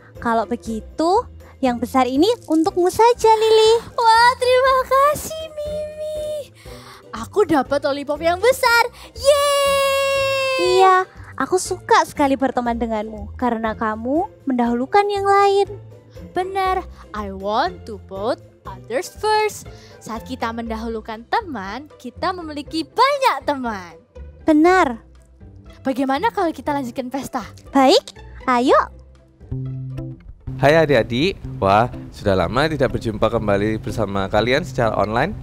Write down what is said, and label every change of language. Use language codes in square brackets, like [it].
[id] Kalau begitu, yang besar ini untukmu saja, Lili. Wah, terima kasih Mimi. Aku dapat lollipop yang besar. Yeay. Iya, aku suka sekali berteman denganmu karena kamu mendahulukan yang lain. Benar, [en] I want to put others first. [id] Saat kita mendahulukan teman, kita memiliki banyak teman. Benar. Bagaimana kalau kita lanjutkan pesta? Baik, ayo. Hai adik-adik, wah sudah lama tidak berjumpa kembali bersama kalian secara online.